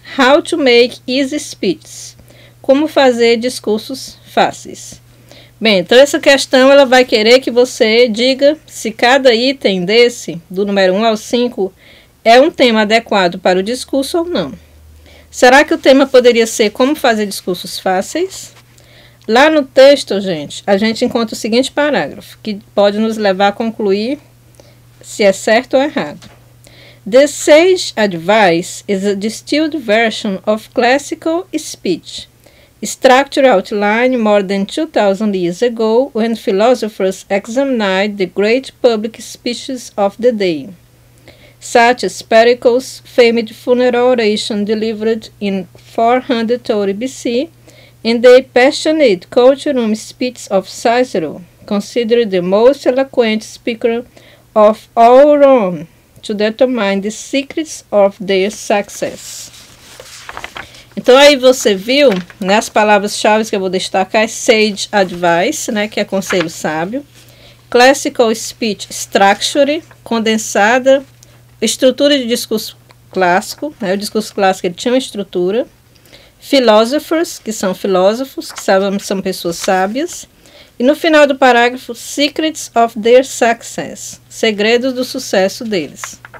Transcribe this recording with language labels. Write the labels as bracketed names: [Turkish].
[English] How to make easy speeches. [Portuguese] Como fazer discursos fáceis. Bem, então essa questão ela vai querer que você diga se cada item desse, do número 1 ao 5, é um tema adequado para o discurso ou não. Será que o tema poderia ser como fazer discursos fáceis? Lá no texto, gente, a gente encontra o seguinte parágrafo, que pode nos levar a concluir se é certo ou errado. [English] The sage advice is a distilled version of classical speech, structure outlined more than 2,000 years ago when philosophers examined the great public speeches of the day, such as Pericles' famed funeral oration delivered in 430 BC, and the passionate courtroom speech of Cicero, considered the most eloquent speaker of all Rome, to determine the secrets of their success. [Portuguese] Então aí você viu, né, as palavras-chave que eu vou destacar é [English] sage advice, [Portuguese] né, que é conselho sábio, [English] classical speech structure, [Portuguese] condensada, estrutura de discurso clássico, né, o discurso clássico ele tinha uma estrutura, philosophers, que são filósofos, que sabemos são pessoas sábias, e no final do parágrafo, [English] secrets of their success, [Portuguese] segredos do sucesso deles.